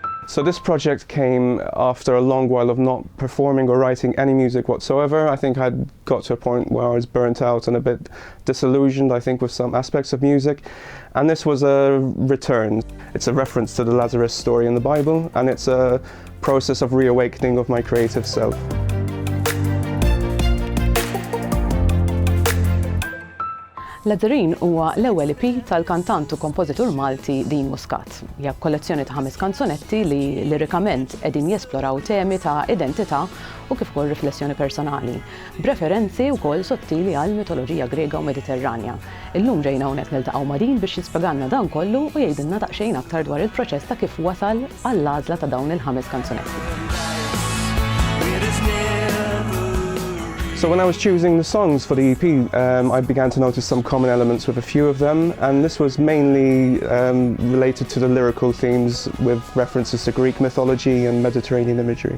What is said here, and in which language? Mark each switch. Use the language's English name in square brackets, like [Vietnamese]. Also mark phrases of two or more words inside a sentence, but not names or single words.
[English] So this project came after a long while of not performing or writing any music whatsoever. I think I'd got to a point where I was burnt out and a bit disillusioned, I think, with some aspects of music. And this was a return. It's a reference to the Lazarus story in the Bible, and it's a process of reawakening of my creative self. [Maltese] Lazarene huwa l-ewwel EP tal-kantant u kompożitur Malti Dean Muscat. Hija kollezzjoni ta' 5 kanzunetti li lirikament qegħdin jesploraw temi ta' identità u kif ukoll riflessjoni personali, b'referenzi wkoll sottili għal mitoloġija Grega u Mediterranja. Illum ġejna hawnhekk niltaqgħu ma' Dean biex jispjegalna dan kollu u jgħidilna daqsxejn aktar dwar il-proċess ta' kif wasal għall-għażla ta' dawn il-5 kanzunetti. [English] So when I was choosing the songs for the EP, I began to notice some common elements with a few of them, and this was mainly related to the lyrical themes with references to Greek mythology and Mediterranean imagery.